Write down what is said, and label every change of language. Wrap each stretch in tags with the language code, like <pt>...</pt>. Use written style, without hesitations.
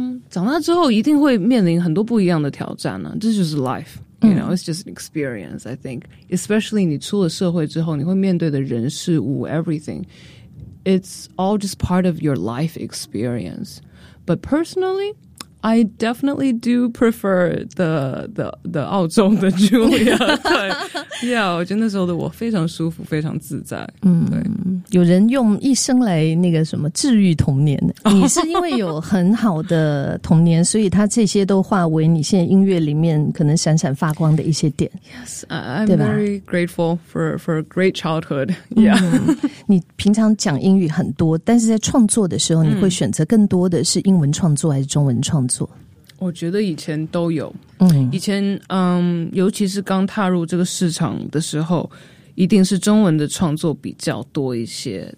<zh>长大之后一定会面临很多不一样的挑战呢、啊。这就是</zh> <en>life you know,、嗯、 It's just an experience I think Especially</en> <zh>你出了社会之后你会面对的人事物</zh> <en>everything It's all just part of your life experience But personally I definitely do prefer the 澳洲的 Julia.</en> <zh>对 yeah, 我觉得那时候的我非常舒服，非常自在。嗯，对，有人用一生来那个什么治愈童年。你是因为有很好的童年，所以他这些都化为你现在音乐里面可能闪闪发光的一些点。</zh> <en>Yes, I'm very grateful for a great childhood. Yeah,、</en> <zh>嗯、你平常讲英语很多，但是在创作的时候，你会选择更多的是英文创作还是中文创作？我觉得以前都有、嗯、以前、尤其是刚踏入这个市场的时候一定是中文的创作比较多一些、</zh>